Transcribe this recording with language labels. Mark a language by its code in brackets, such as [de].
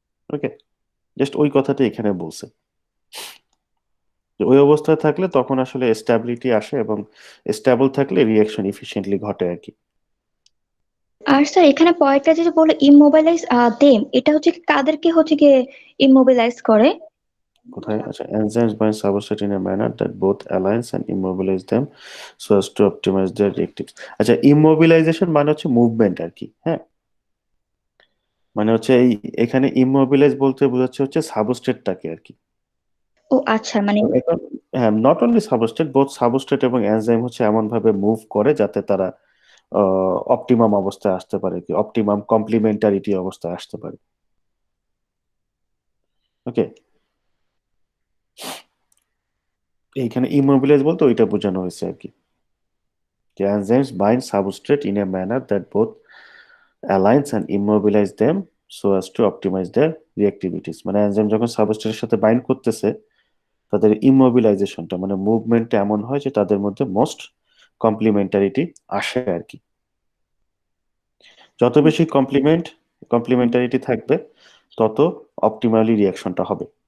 [bn] ওকে, just ওই কথাটা এখানে বলছে, যে ওই অবস্থায় থাকলে তখন আসলে স্ট্যাবিলিটি আসে, এবং স্টেবল থাকলে রিঅ্যাকশন ইফিশিয়েন্টলি ঘটে আর কি। আর স্যার এখানে পয়েন্টটা যে বলে ইমোবিলাইজ দেম, এটা হচ্ছে কি কাদেরকে হচ্ছে গিয়ে ইমোবিলাইজ করে? কোথায়? [en] আচ্ছা, enzymes bind substrate in a manner that both aligns and immobilize them so as to optimize their reactives. [bn] আচ্ছা, immobilization মানে হচ্ছে মুভমেন্ট আর কি, হ্যাঁ, মানে হচ্ছে এই এখানে ইমমোবিলাইজ বলতে বোঝাচ্ছে হচ্ছে সাবস্ট্রেটটাকে আর কি। ও আচ্ছা, মানে তো এখন হ্যাঁ, not only substrate, both substrate এবং এনজাইম হচ্ছে এমন ভাবে মুভ করে যাতে তারা অপটিমাম অবস্থায় আসতে পারে, কি অপটিমাম কমপ্লিমেন্টারিটি অবস্থায় আসতে পারে। ওকে, এইখানে ইমমোবিলাইজ বলতে ওইটা বোঝানো হয়েছে আর কি, যে [en] enzymes bind substrate in a manner that both aligns and immobilize them so as to optimize their reactivities। [bn] মানে এনজাইম যখন সাবস্ট্রেটের সাথে বাইন্ড করতেছে, তাদের ইমোবিলাইজেশনটা মানে মুভমেন্টটা এমন হয় যে তাদের মধ্যে মোস্ট কমপ্লিমেন্টারিটি আসে আর কি। যত বেশি কমপ্লিমেন্টারিটি থাকবে, তত অপটিমালি রিয়াকশনটা হবে।